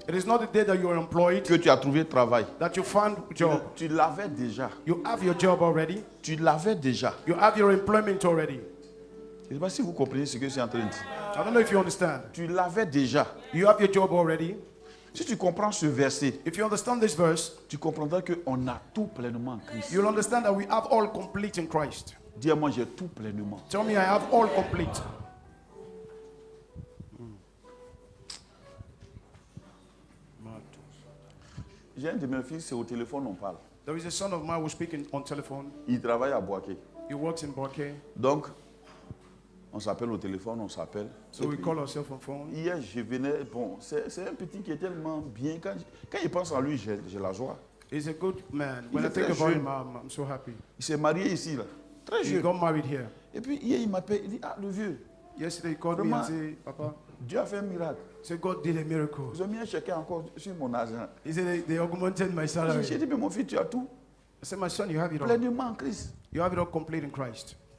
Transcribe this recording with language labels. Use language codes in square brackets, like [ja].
[en] It is not the day that you are employed [fr] que tu as trouvé travail. [en] that you found a job. [fr] Tu l'avais déjà. [en] You have your job already. [fr] Tu l'avais déjà. [en] You have your employment already. [fr] Je ne sais pas si vous comprenez ce que je suis en train de dire. [en] I don't know if you understand. [fr] Tu l'avais déjà. [en] You have your job already. [fr] Si tu comprends ce verset, [en] If you understand this verse, [fr] tu comprendras qu'on a tout pleinement en Christ. [en] you'll understand that we have all complete in Christ. [fr] Dis-moi, j'ai tout pleinement. [en] Tell me I have all complete. [fr] J'ai un de mes fils, c'est au téléphone, on parle. [en] There is a son of mine who's speaking on telephone. [fr] Il travaille à Boaké. [en] He works in Borke. [fr] Donc, on s'appelle au téléphone, on s'appelle. [en] So we call ourselves on phone. [fr] Hier, je venais, bon, c'est un petit qui est tellement bien. Quand il pense à lui, j'ai la joie. [en] He's a good man. When [fr] Il est [en] think [fr] très [en] about [fr] jeune. [en] him, I'm so happy. [fr] Il s'est marié ici, là. Très [en] He [fr] jeune. [en] got married here. [fr] Et puis, hier, il m'appelle, il dit, ah, le vieux, [en] Yesterday he called me [fr] Vraiment? [en] and said, Papa, [fr] Dieu a fait un miracle. [en] say God did a miracle. [fr] Ils ont mis un chèque encore sur mon argent. [en] He said they augmented my [fr] J'ai [en] salary. [fr] dit, mais mon fils, tu as tout [en] I said, my son, you have it all. [fr] pleinement en Christ. [en] You have it all complete in Christ.